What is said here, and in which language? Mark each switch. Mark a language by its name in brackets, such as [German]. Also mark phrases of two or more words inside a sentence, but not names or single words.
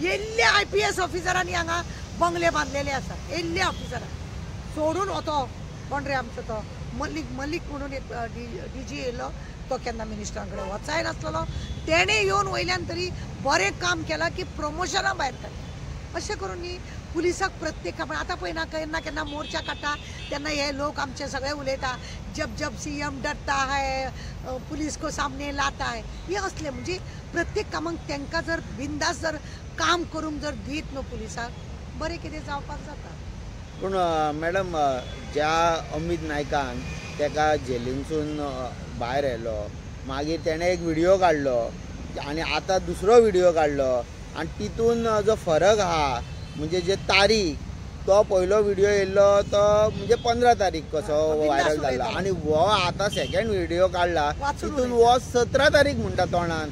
[Konkani] येयल्ल्या IPS ऑफिसरांनी हांगा बंगले बांदलेले आसा, येयल्ल्या ऑफिसरान सोडून वतो कोण रे आमचो तो मलीक म्हणून एक DG येयलो, तो केन्ना मिनिस्टरां कडेन वचाय नासलेलो, तेणें येवन वयल्यान तरी बरें काम केलां की प्रमोशनां भायर काडलीं. अशें करून न्ही पुलिसाक प्रत्येक काम, आतां पळयना केन्ना मोर्चा काडटा तेन्ना हे लोक आमचे सगळे उलयता, [Hindi] जब CM डरता है, पुलीस को सामने लाता है, [Konkani] हे असले. म्हणजे प्रत्येक कामाक तांकां जर बिंदास जर काम करूंक जर दीत न्हू पुलिसाक, बरें कितें जावपाक जाता. पूण मॅडम, ज्या अमित नायकान ताका जेलींतसून भायर येयलो, मागीर तेणें एक व्हिडियो काडलो आनी आतां दुसरो व्हिडियो काडलो आनी तितून जो फरक आहा म्हणजे जे तारीख, तो पयलो व्हिडियो येयल्लो तो म्हणजे 15 तारीख कसो व्हायरल जाल्लो आनी हो आतां [English] second video [Konkani] काडला तितून हो 17 तारीख म्हणटा तोंडान.